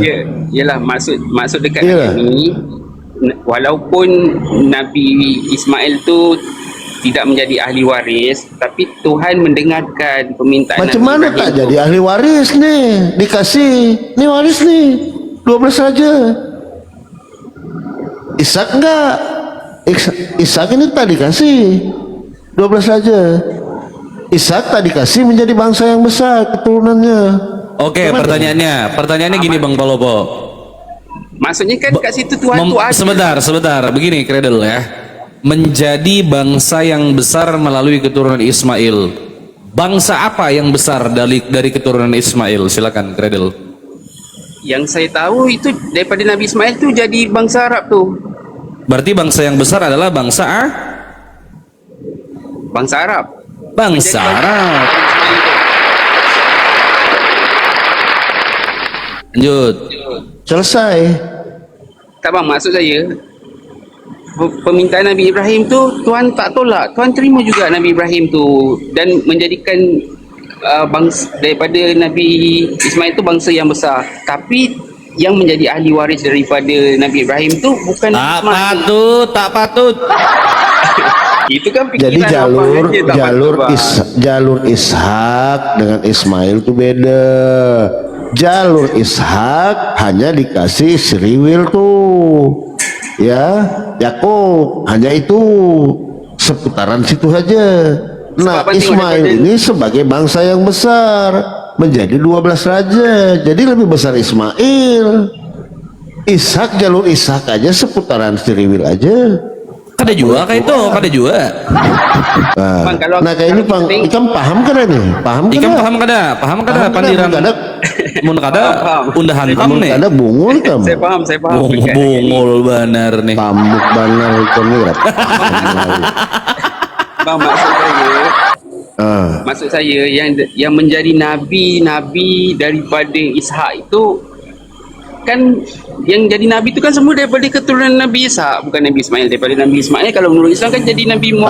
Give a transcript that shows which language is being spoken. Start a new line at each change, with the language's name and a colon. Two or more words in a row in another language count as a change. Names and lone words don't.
Malay: yalah maksud dekat Yalah. ayat ni, walaupun Nabi Ismail tu tidak menjadi ahli waris, tapi Tuhan mendengarkan permintaan Macam Nabi mana Ibrahim tak tu. jadi ahli waris ni? Dikasih, ni waris ni, 12 raja.
Indonesian: Ishak enggak?
Malay: Ishak ini tak dikasih 12 raja. Ishak tak dikasih menjadi bangsa yang besar keturunannya. Oke,
Indonesian: Gimana? pertanyaannya gini Bang Palopo.
Malay: Maksudnya kan kat situ Tuhan tu ada.
Indonesian: Sebentar, begini Cradle ya. Menjadi bangsa yang besar melalui keturunan Ismail. Bangsa apa yang besar dari keturunan Ismail? Silakan Cradle.
Malay: Yang saya tahu itu daripada Nabi Ismail tu jadi bangsa Arab tu.
Indonesian: Berarti bangsa yang besar adalah bangsa Bangsa Arab. Bangsa Arab. Lanjut. Selesai.
Malay: Tak bang, maksud saya permintaan Nabi Ibrahim tu Tuhan tak tolak, Tuhan terima juga Nabi Ibrahim tu dan menjadikan bangsa daripada Nabi Ismail tu bangsa yang besar. Tapi yang menjadi ahli waris daripada Nabi Ibrahim tu bukan Tak Ismail. patut, patut.
Indonesian: Itu kan Jadi
Malay: pikiran abang aja, tak
Indonesian: jalur
Malay: patut, bang.
Indonesian: jalur Ishak dengan Ismail itu beda. Jalur Ishak hanya dikasih Sriwil tuh, ya, Yakub, hanya itu seputaran situ saja. Nah, Sebab Ismail daripada- ini sebagai bangsa yang besar menjadi 12 raja, jadi lebih besar Ismail. Ishak, jalur Ishak aja seputaran Sriwil aja.
Banjar: Kada juga kayak itu, kada juga.
Indonesian: Bang, kalau-
Banjar: Nah kayak ini
Indonesian: kalau Bang, kita-
Banjar: Ikam paham kan nih? Paham kan? Ikam paham kada Paham pandiran. kada? Mun kada Paham. undah hantam nih. Ada bungul kamu.
Malay: Saya faham
Banjar: Bungul benar nih. Pamuk banget itu nih.
Malay: Bang, maksud saya yang menjadi nabi daripada Ishak itu kan, yang jadi nabi itu kan semua daripada keturunan Nabi Ishak, bukan Nabi Ismail. Daripada Nabi Ismail kalau menurut Islam kan jadi Nabi Tak